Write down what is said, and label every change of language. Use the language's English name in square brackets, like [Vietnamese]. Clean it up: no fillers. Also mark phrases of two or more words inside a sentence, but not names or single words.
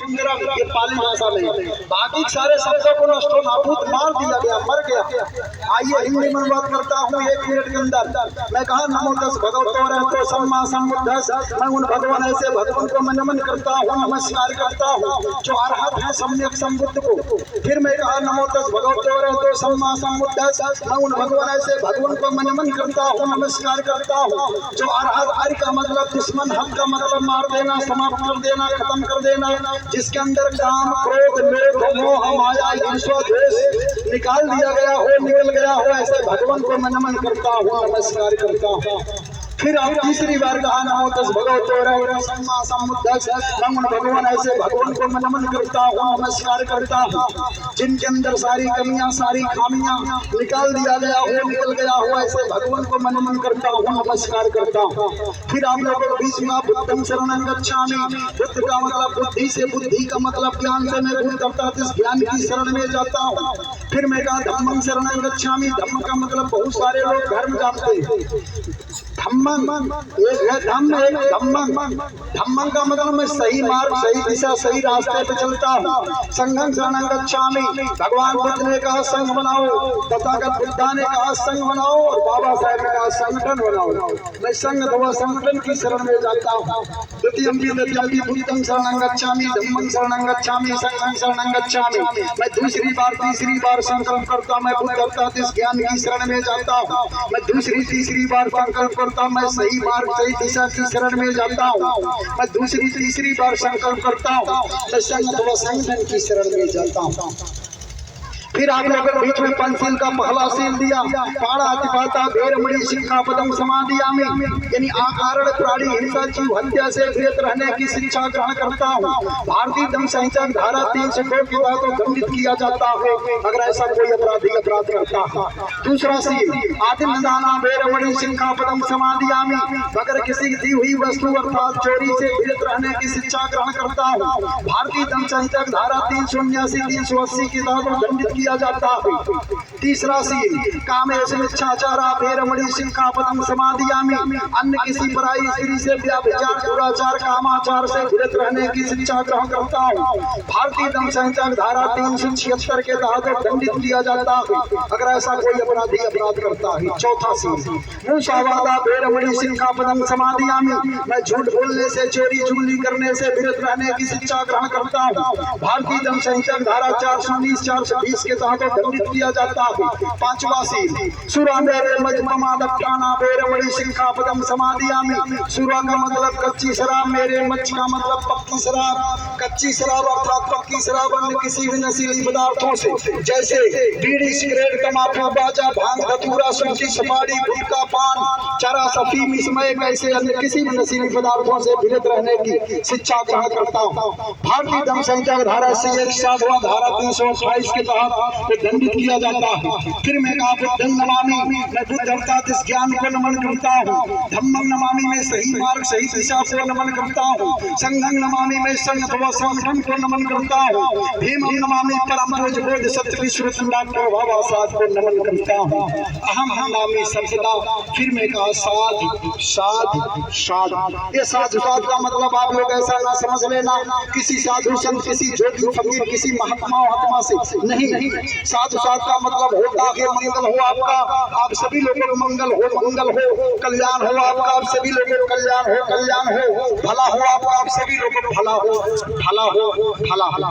[Hindi] सुंदरम, ये पाली भाषा में। बाकी सारे शब्दों को नष्ट नाबूद मार दिया गया, मर गया। आइए हिंदी में बात करता हूँ 1 मिनट के अंदर। मैं कहा [Pali] नमो तस् भगवतो अरहतो सम्मा सम्बुद्धस्स। [Hindi] मैं उन भगवान ऐसे भगवान को मैं नमन करता हूँ, नमस्कार करता हूँ जो अरहत है सम्यक संबुद्ध को। फिर मैं कहा [Pali] नमो तस् भगवतो अरहतो सम्मा सम्बुद्धस्स। [Hindi] मैं उन भगवान ऐसे भगवान को मैं नमन करता हूँ, नमस्कार करता हूँ जो अरहत, अर्य का मतलब दुश्मन, हक का मतलब मार देना, समाप्त कर देना, खत्म कर देना, जिसके अंदर काम, क्रोध, लोभ, मोह, माया, ईर्ष्या, द्वेष निकाल दिया गया हो, निकल गया हो, ऐसे भगवान को मैं नमन करता हूँ, नमस्कार करता हूँ। फिर आप तीसरी बार कहा [Pali] नमो तस् भगवतो अरहतो सम्मा सम्बुद्धस्स। [Hindi] मैं उन भगवान ऐसे भगवान को मैं नमन करता हूँ, नमस्कार करता हूँ जिनके अंदर सारी कमियां, सारी खामियां निकाल दिया गया हो, निकल गया हो, ऐसे भगवान को मैं नमन करता हूँ, नमस्कार करता हूँ। फिर आप लोगों के बीच में [Pali] बुद्धं शरणं गच्छामि। [Hindi] बुद्ध का मतलब बुद्धि से, बुद्धि का मतलब ज्ञान से, मैं बुद्ध अर्थात इस ज्ञान की शरण में जाता हूँ। फिर मैं कहा [Pali] धम्मं शरणं गच्छामि। [Hindi] धम्म का मतलब बहुत सारे लोग धर्म जानते हैं। धम्मं एक है धम्म, एक धम्मं। धम्मं का मतलब मैं सही मार्ग, सही दिशा, सही रास्ते पे चलता हूँ। [Pali] संघं शरणं गच्छामि। [Hindi] भगवान बुद्ध ने कहा संघ बनाओ, तथागत बुद्धा ने कहा संघ बनाओ, और बाबा साहब ने कहा संगठन बनाओ। मैं संघ अथवा संगठन की शरण में जाता हूँ। [Pali] द्वितीयं बुद्धं शरणं गच्छामि, धम्मं शरणं गच्छामि, संघं शरणं गच्छामि। [Hindi] मैं दूसरी बार, तीसरी बार संकल्प करता, मैं बुद्ध अर्थात इस ज्ञान की शरण में जाता हूँ। मैं दूसरी, तीसरी बार संकल्प करता, मैं सही मार्ग, सही दिशा की शरण में जाता हूँ। मैं दूसरी, तीसरी बार संकल्प करता हूँ, मैं संघ अथवा संगठन की शरण में जाता हूँ। फिर आप लोगों के बीच में पंचशील का पहला सील दिया, [Pali] पाणातिपाता वेरमणि सिक्खापदं समादियामि। [Hindi] यानी अकारण प्राणी हिंसा, जीव हत्या से विरत रहने की शिक्षा ग्रहण करता हूँ। भारतीय दंड संहिता धारा 302 के तहत दंडित किया जाता है अगर ऐसा कोई अपराधी अपराध करता है। दूसरा सील [Pali] आदिन्नदाना वेरमणि सिक्खापदं समादियामि। [Hindi] अगर किसी दी हुई वस्तु अर्थात चोरी से विरत रहने की शिक्षा ग्रहण करता हूँ। भारतीय दंड संहिता धारा 379, 380 के तहत दंडित किया जाता है। तीसरा सील [Pali] कामेश मिच्छाचारा वेरमणि सिक्खापदं समादियामि। [Hindi] अन्य किसी पराई स्त्री से व्यभिचार, दुराचार, कामाचार से विरत रहने की शिक्षा ग्रहण करता हूँ। भारतीय दंड संहिता धारा 376 के तहत दंडित किया जाता है अगर ऐसा कोई अपराधी अपराध करता है। चौथा सील [Pali] मूसावादा वेरमणि सिक्खापदं समादियामि। [Hindi] मैं झूठ बोलने से, चोरी चुगली करने से विरत रहने की शिक्षा ग्रहण करता हूँ। भारतीय दंड संहिता धारा 419, 420 के तहत दंडित किया जाता है। पांचवा सील [Pali] सुरा मेरे मजपमादप्ताना वेरमणि सिक्खापदं समादियामि। [Hindi] सुरा का मतलब कच्ची शराब, मेरे मच का मतलब पक्की शराब। कच्ची शराब अर्थात पक्की शराब अन्य किसी भी नशीली पदार्थों से, जैसे बीड़ी, सिगरेट, तंबाकू, गांजा, भांग, धतूरा, सूखी सुपारी, गुटखा, पान, चरस, अफीम, स्मैक, ऐसे अन्य किसी भी नशीली पदार्थों से विरत रहने की शिक्षा ग्रहण करता हूँ। भारतीय दंड संहिता धारा 160 धारा 328 के तहत दंडित किया जाता है। फिर मैं कहा [Pali] बुद्धं नमामि। [Hindi] मैं बुद्ध अर्थात इस ज्ञान को नमन करता हूँ। [Pali] धम्मं नमामि, [Hindi] मैं सही मार्ग, सही दिशा को नमन करता हूँ। [Pali] संघं नमामि, [Hindi] मैं संघ अथवा संगठन को नमन करता हूँ। [Pali] भीमं नमामि, [Hindi] परम पूज बोध सत्य विश्व डॉक्टर बाबा साहब को नमन करता हूँ। [Pali] अहम नमामि सर्वदा। [Hindi] फिर मैं कहा [Pali] साधु साधु साधु। [Hindi] ये साधु साधु का मतलब आप लोग ऐसा ना समझ लेना किसी साधु संत, किसी जोगी फकीर, किसी महात्मा महात्मा से नहीं। साधु साधु का मतलब होता है मंगल हो आपका, आप सभी लोगों को मंगल हो, मंगल हो, कल्याण हो आपका, आप सभी लोगों को कल्याण हो, कल्याण हो, भला हो आपका, आप सभी लोगों को भला हो, भला हो, भला।